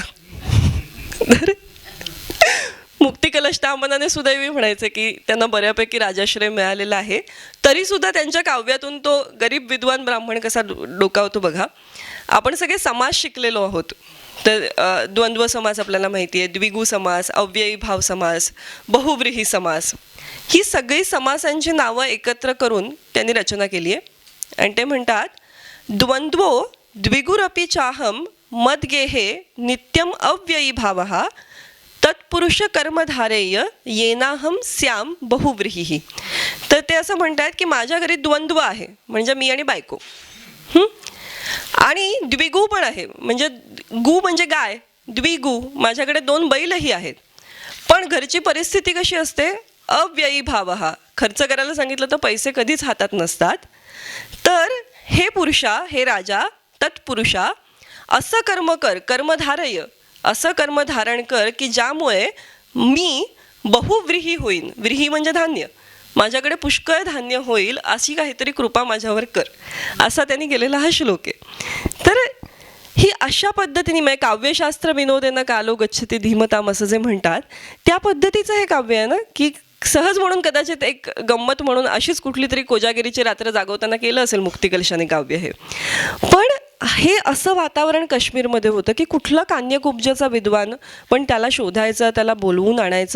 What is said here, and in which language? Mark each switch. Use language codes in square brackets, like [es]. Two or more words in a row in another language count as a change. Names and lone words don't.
[mr] तर मुक्ती कलश त्या मनाने सुदैवी म्हणायचे की त्यांना बऱ्यापैकी राजाश्रय मिळालेला आहे, तरीसुद्धा त्यांच्या काव्यातून तो गरीब विद्वान ब्राह्मण कसा डोकावतो बघा. आपण सगळे समास शिकलेलो आहोत. तर द्वंद्व समास आपल्याला माहिती आहे, द्विगु समास, अव्ययी भाव समास, बहुव्रीही समास, ही सगळी समासांची नावं एकत्र करून त्यांनी रचना केली आहे. आणि ते म्हणतात, [sa] द्वंद्वो द्विगुरपि चाहम मद्गेहे नित्यम अव्ययी भावः तत्पुरुष कर्मधारेय येनाहम श्याम बहुव्रीही. [mr] तर ते असं म्हणतात की माझ्या घरी द्वंद्व आहे, म्हणजे मी आणि बायको, आणि द्विगु पण आहे, म्हणजे गु म्हणजे गाय, द्विगु माझ्याकडे 2 बैलही आहेत. पण घरची परिस्थिती कशी असते, अव्ययी भाव हा, खर्च करायला सांगितलं तर पैसे कधीच हातात नसतात. तर हे पुरुषा, हे राजा, तत्पुरुषा, असं कर्म कर, कर्मधारय, असं कर्म धारण कर की ज्यामुळे मी बहुव्रीही होईन. व्रीही म्हणजे धान्य, माझ्याकडे पुष्कळ धान्य होईल अशी काहीतरी कृपा माझ्यावर कर, असा त्यांनी केलेला हा श्लोक आहे. तर ही अशा पद्धतीने, म्हणजे [sa] काव्यशास्त्र विनोदेन कालो गच्छती धीमताम [mr] असं जे म्हणतात त्या पद्धतीचं हे काव्य आहे ना, की सहज म्हणून कदाचित एक गंमत म्हणून अशीच कुठली तरी कोजागिरीची रात्र जागवताना केलं असेल मुक्तिकलशाने काव्य हे. पण हे असं वातावरण काश्मीरमध्ये होतं की कुठला कान्यकुब्जाचा विद्वान, पण त्याला शोधायचं, त्याला बोलवून आणायचं.